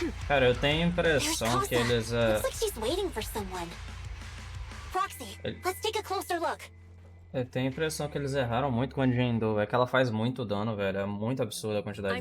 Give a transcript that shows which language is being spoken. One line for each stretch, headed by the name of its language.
Portuguese: Cara, eu tenho a impressão que eles
English: Looks like she's waiting for someone. Proxy, let's take a closer look.
Portuguese: eu tenho a impressão que eles erraram muito com a Jane Doe. É que ela faz muito dano, velho. É muito absurda a quantidade de